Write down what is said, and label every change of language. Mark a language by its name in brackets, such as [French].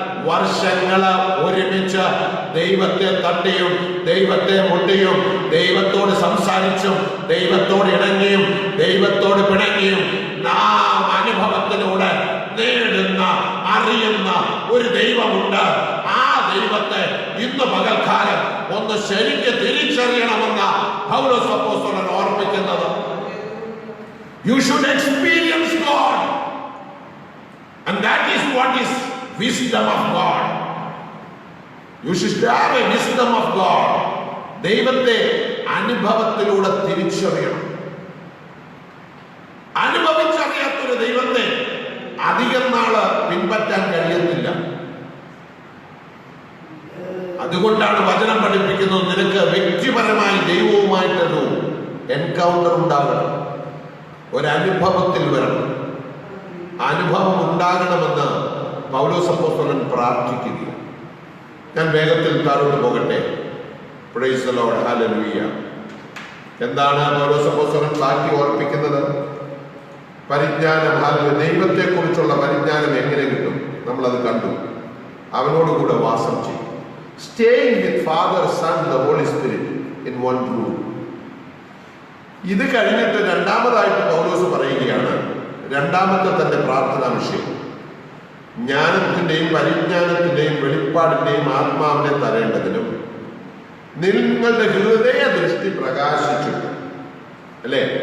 [Malayalam] വർഷങ്ങള് ഒരുമിച്ച് ദൈവത്തെ തട്ടിയും ദൈവത്തെ മുട്ടിയും ദൈവത്തോട് സംസാരിച്ചും ദൈവത്തോട് ഇണങ്ങിയും ദൈവത്തോട് പിണങ്ങിയും നാം അനുഭവത്തിലൂടെ നേടുന്ന അറിയുന്ന ഒരു ദൈവമുണ്ട്. ആ ദൈവത്തെ ഇന്ന് പകൽക്കാലം ഒന്ന് ശരിക്ക് തിരിച്ചറിയണമെന്ന പൗലോസ് അപ്പോസ്തലൻ ഓർമ്മിക്കുന്നത്. [English] You should experience God, and that is what is wisdom of God. You should have a wisdom of God. [Malayalam] ദൈവത്തെ അനുഭവത്തിലൂടെ തിരിച്ചറിയണം. അനുഭവിച്ചറിയാത്തൊരു ദൈവത്തെ അധികം നാള് പിൻപറ്റാൻ കഴിയത്തില്ല. അതുകൊണ്ടാണ് വചനം പഠിപ്പിക്കുന്നത്, നിനക്ക് വ്യക്തിപരമായി ദൈവവുമായിട്ടൊരു എൻകൗണ്ടർ ഉണ്ടാകണം, ഒരനുഭവത്തിൽ വരണം. അനുഭവം ഉണ്ടാകണമെന്ന് പൗലോസ് അപ്പോസ്തലൻ പ്രാർത്ഥിക്കുക. ഞാൻ വേഗത്തിൽ താഴോട്ട് പോകട്ടെ. [English] praise the lord, [Malayalam] hallelujah. എന്താണ് പൗലോസ് അപ്പോസ്തലൻ ബാക്കി ഓർപ്പിക്കുന്നത്? പരിജ്ഞാനം, ദൈവത്തെ കുറിച്ചുള്ള പരിജ്ഞാനം എങ്ങനെ കിട്ടും? നമ്മളത് കണ്ടു. അവനോട് കൂടെ വാസം ചെയ്യും. [English] Staying with Father, Son, the Holy Spirit in one room. [Malayalam] ഇത് കഴിഞ്ഞിട്ട് രണ്ടാമതായിട്ട് പൗലോസ് പറയുകയാണ്, രണ്ടാമത്തെ തന്റെ പ്രാർത്ഥനാ വിഷയം, ജ്ഞാനത്തിന്റെയും പരിജ്ഞാനത്തിന്റെയും വെളിപ്പാടിന്റെയും ആത്മാവിനെ തരേണ്ടതിനും നിങ്ങളുടെ ഹൃദയ ദൃഷ്ടി പ്രകാശിച്ചിട്ട്. അല്ലേ?